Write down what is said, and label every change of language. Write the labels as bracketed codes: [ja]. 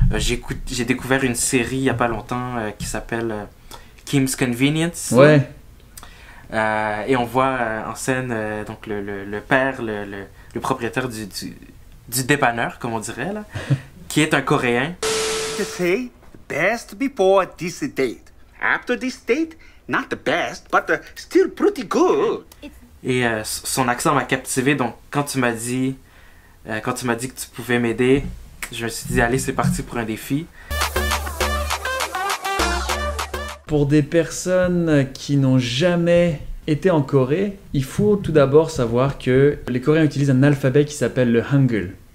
[fr] J'ai découvert une série il n'y a pas longtemps qui s'appelle Kim's Convenience. Ouais. Et on voit en scène donc le père, le propriétaire du dépanneur, comme on dirait, là, qui est un Coréen. [en] To say best before this date. After this date, not the best, but still pretty good. [fr] Et son accent m'a captivé, donc quand tu m'as dit que tu pouvais m'aider, je me suis dit allez, c'est parti pour un défi. Pour des personnes qui n'ont jamais été en Corée, il faut tout d'abord savoir que les Coréens utilisent un alphabet qui s'appelle le Hangul.